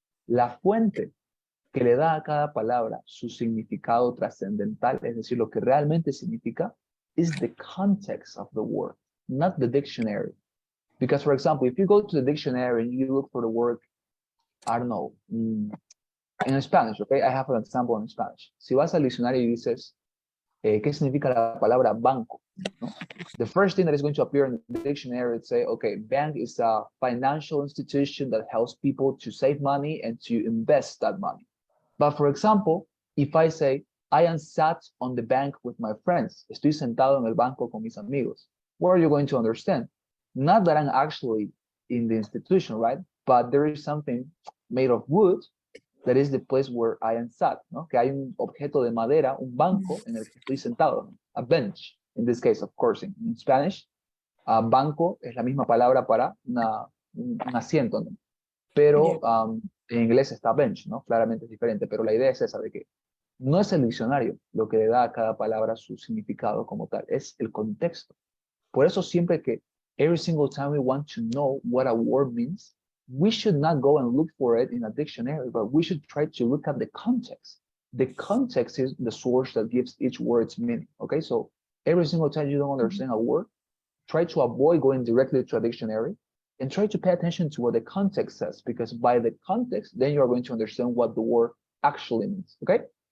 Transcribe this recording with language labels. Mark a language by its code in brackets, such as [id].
[es] La fuente que le da a cada palabra su significado trascendental, es decir, lo que realmente significa, [en] is the context of the word, not the dictionary. Because, for example, if you go to the dictionary and you look for the word, I don't know, in Spanish, okay? I have an example in Spanish. [es] Si vas al diccionario y dices, ¿qué significa la palabra banco? ¿No? [en] The first thing that is going to appear in the dictionary would say, okay, bank is a financial institution that helps people to save money and to invest that money. But for example, if I say, I am sat on the bank with my friends, [es] estoy sentado en el banco con mis amigos, [en] what are you going to understand? Not that I'm actually in the institution, right? But there is something made of wood that is the place where I am sat, ¿no? [es] Que hay un objeto de madera, un banco en el que estoy sentado, [en] a bench, in this case, of course, in Spanish, [es] banco es la misma palabra para un asiento, ¿no? Pero en inglés está bench, ¿no? Claramente es diferente, pero la idea es esa, de que no es el diccionario lo que le da a cada palabra su significado como tal, es el contexto. Por eso siempre que, [en] every single time we want to know what a word means, we should not go and look for it in a dictionary, but we should try to look at the context. The context is the source that gives each word its meaning, okay? So every single time you don't understand a word, try to avoid going directly to a dictionary and try to pay attention to what the context says, because by the context, then you're going to understand what the word actually means, okay?